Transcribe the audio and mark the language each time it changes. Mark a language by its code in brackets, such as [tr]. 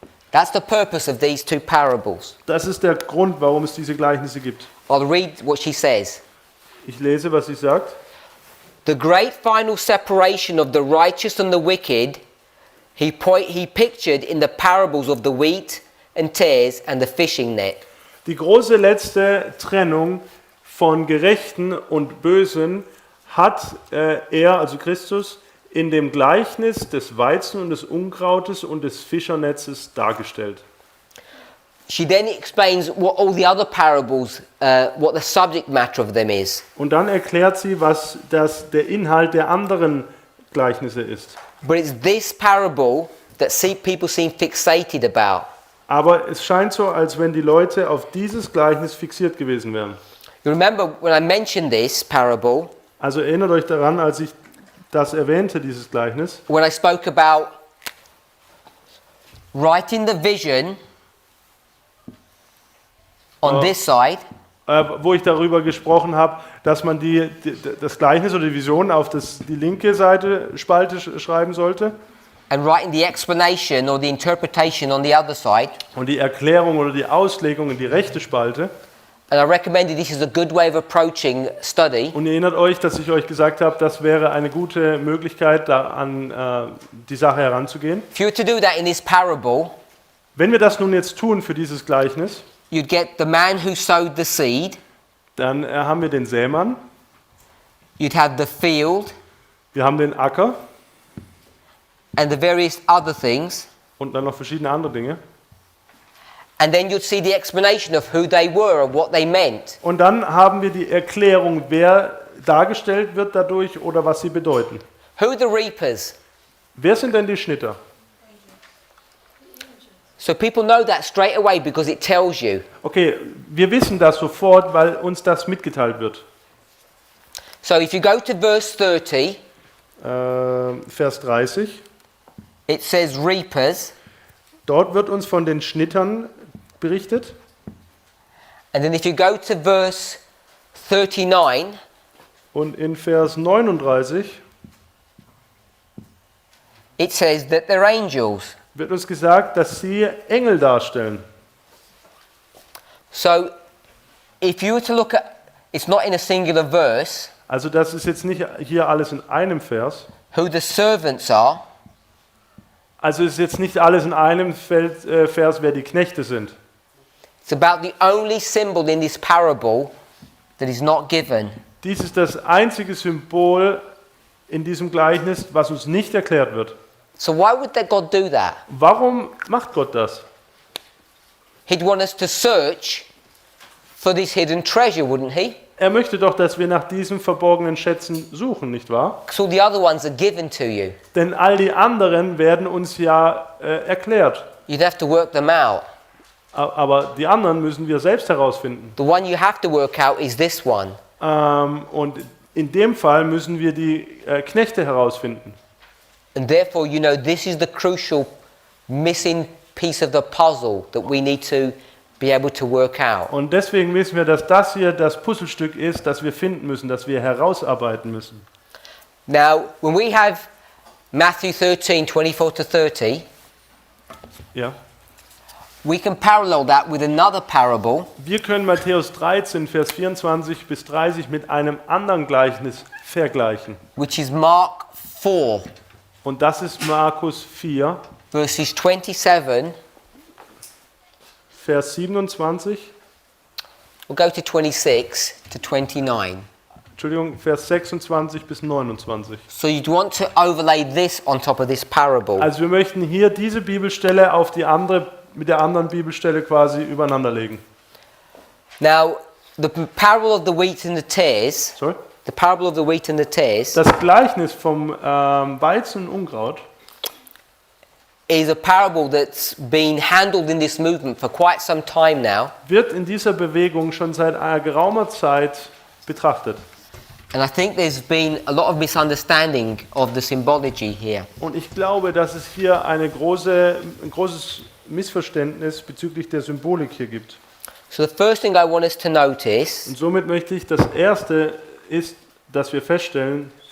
[en] That's the purpose of these 2 parables. [de] Das ist der Grund, warum es diese Gleichnisse gibt. [en] I'll read what she says. [de] Ich lese, was sie sagt. [en] The great final separation of the righteous and the wicked he pictured in the parables of the wheat and tares and the fishing net. [de] Die große letzte Trennung von Gerechten und Bösen hat er, also Christus, in dem Gleichnis des Weizen und des Unkrautes und des Fischernetzes dargestellt. [en] She then explains what all the other parables, what the subject matter of them is. [de] Und dann erklärt sie, was der Inhalt der anderen Gleichnisse ist. [en] But it's this parable that people seem fixated about. [de] Aber es scheint so, als wenn die Leute auf dieses Gleichnis fixiert gewesen wären. [en] You remember when I mentioned this parable, [de] Also erinnert euch daran, als ich das erwähnte, dieses Gleichnis, [en] when I spoke about writing the vision on this side [de] wo ich darüber gesprochen habe, dass man das Gleichnis oder die Vision auf die linke Spalte schreiben sollte [en] and writing the explanation or the interpretation on the other side. [de] und die Erklärung oder die Auslegung in die rechte Spalte. [en] And I recommended this is a good way of approaching study. [de] Und ihr erinnert euch, dass ich euch gesagt habe, das wäre eine gute Möglichkeit, da an die Sache heranzugehen. [en] If you were to do that in this parable, [de] Wenn wir das nun jetzt tun für dieses Gleichnis, [en] you'd get the man who sowed the seed, [de] dann haben wir den Sämann, [en] you'd have the field, [de] wir haben den Acker [en] and the various other things. [de] und dann noch verschiedene andere Dinge. [en] And then you'd see the explanation of who they were and what they meant. [de] Und dann haben wir die Erklärung, wer dargestellt wird dadurch oder was sie bedeuten. [en] Who are the reapers? [de] Wer sind denn die Schnitter? [en] So people know that straight away because it tells you. [de] Okay, wir wissen das sofort, weil uns das mitgeteilt wird. [en] So if you go to verse 30, [de] Vers 30. [en] it says reapers. [de] Dort wird uns von den Schnittern berichtet. [en] And then if you go to verse 39, [de] Und in Vers 39 [en] it says that they're angels. [de] wird uns gesagt, dass sie Engel darstellen. [en] So if you were to look at, it's not in a singular verse, [de] Also das ist jetzt nicht hier alles in einem Vers. [en] who the servants are, [de] Also ist jetzt nicht alles in einem Vers, wer die Knechte sind. [en] it's about the only symbol in this parable that is not given. [de] Dies ist das einzige Symbol in diesem Gleichnis, was uns nicht erklärt wird. [en] So why would that God do that? [de] Warum macht Gott das? [en] He'd want us to search for this hidden treasure, wouldn't he? [de] Er möchte doch, dass wir nach diesen verborgenen Schätzen suchen, nicht wahr? [en] Because all the other ones are given to you. [de] Denn all die anderen werden uns ja erklärt. [en] You'd have to work them out. [de] Aber die anderen müssen wir selbst herausfinden. [en] The one you have to work out is this one. [de] Und in dem Fall müssen wir die Knechte herausfinden. [en] And therefore, you know, this is the crucial missing piece of the puzzle that we need to be able to work out. [de] Und deswegen wissen wir, dass das hier das Puzzlestück ist, das wir finden müssen, das wir herausarbeiten müssen. [en] Now, when we have Matthew 13, 24 to 30, [de] Ja. [en] we can parallel that with another parable, [de] Wir können Matthäus 13, Vers 24 bis 30 mit einem anderen Gleichnis vergleichen. [en] which is Mark 4, [de] Und das ist Markus 4, [en] verses 27. [de] Vers 27, [en] We'll go to 26 to 29. [de] Entschuldigung, Vers 26 bis 29. [en] So you'd want to overlay this on top of this parable. [de] Also wir möchten hier diese Bibelstelle auf die andere, mit der anderen Bibelstelle quasi übereinander legen. [en] Now, the parable of the wheat and the tares, Sorry? the parable of the wheat and the tares, [de] Das Gleichnis vom Weizen und Unkraut [en] is a parable that's been handled in this movement for quite some time now. [de] wird in dieser Bewegung schon seit einer geraumer Zeit betrachtet. [en] And I think there's been a lot of misunderstanding of the symbology here. [de] Und ich glaube, dass es hier ein großes Missverständnis bezüglich der Symbolik hier gibt. [en] So the first thing I want us to notice [de] Und somit möchte ich, das erste ist, dass wir feststellen,